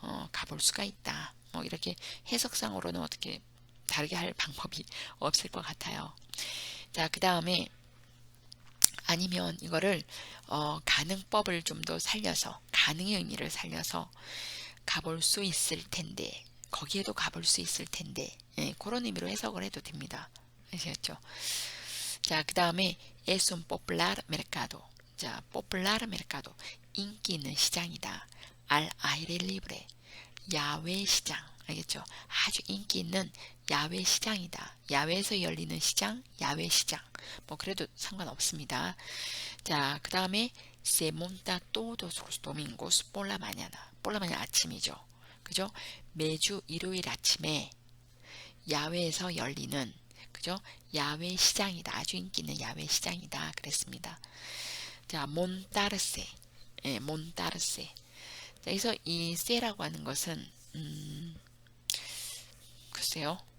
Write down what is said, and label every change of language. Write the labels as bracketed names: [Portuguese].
[Korean] 가볼 수가 있다. 이렇게 해석상으로는 어떻게 다르게 할 방법이 없을 것 같아요. 자, 그 다음에 아니면 이거를 가능법을 좀 더 살려서 가능의 의미를 살려서 가볼 수 있을 텐데 거기에도 가볼 수 있을 텐데 그런 의미로 해석을 해도 됩니다. 아시겠죠? 자, 그 다음에 [Spanish] es un popular mercado. [Korean] 자, [Spanish] popular mercado [Korean] 인기 있는 시장이다. [Spanish] al aire libre [Korean] 야외 시장. 알겠죠? 아주 인기 있는 야외 시장이다. 야외에서 열리는 시장, 야외 시장. 뭐 그래도 상관없습니다. 자, 그 다음에 [Spanish] se monta todos los domingos por la mañana. por la mañana [Korean] 아침이죠. 그죠? 매주 일요일 아침에 야외에서 열리는 그죠? 야외 시장이다. 아주 인기 있는 야외 시장이다. 그랬습니다. 자, montarse. 예, montarse. 자, 그래서 이 se라고 하는 것은 글쎄요.